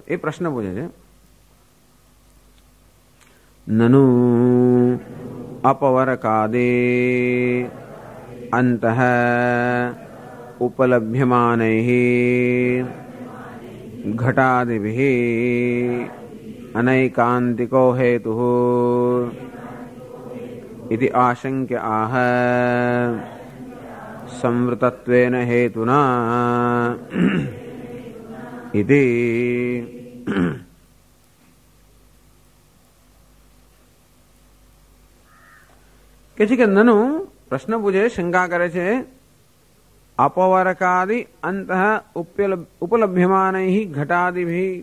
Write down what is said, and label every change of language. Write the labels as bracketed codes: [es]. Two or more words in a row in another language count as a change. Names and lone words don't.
[gu] એ પ્રશ્ન પૂછે છે. [sa] નનુ અપવરકાદે અંતઃ ઉપલભ્યમાનૈઃ ઘટાદિભિઃ અનૈકાંતિકો હેતુઃ इति आशंक्य आह संवृतत्वेन हेतुना इति. [gu] કે છે કે નનુ પ્રશ્ન પૂછે, શંકા કરે છે. [sa] અપવરકાદિ અંતઃ ઉપલભ્યમાનૈઃ ઘટાદિભિઃ.